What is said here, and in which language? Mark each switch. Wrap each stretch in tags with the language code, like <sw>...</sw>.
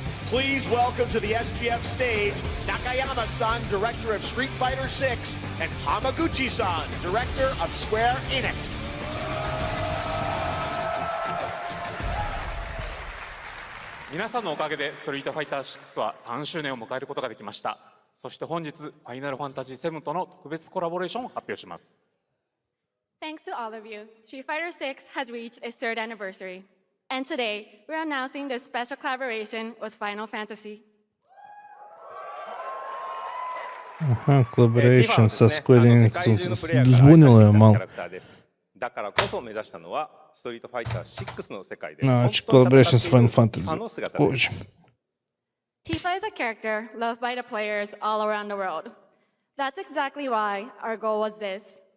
<en>Please welcome to the SGF stage, Nakayama-san, director of Street Fighter 6, and Hamaguchi-san, director of Square Enix.</en> <ja>皆さんのおかげでストリートファイター6は3周年を迎えることができました。そして本日、ファイナルファンタジー7との特別コラボレーションを発表します。</ja> <en>Thanks to all of you, Street Fighter 6 has reached its 3rd anniversary. And today, we're announcing this special collaboration with Final Fantasy.</en> <hr>Collaboration sa Square Enix zbunilo je malo.</hr> <ja>だからこそ目指したのはストリートファイター6の世界で</ja> <hr>Znači, collaboration s Final Fantasy. Bože.</hr> <en>Tifa is a character loved by the players all around the world. That's exactly why our goal was this.</en>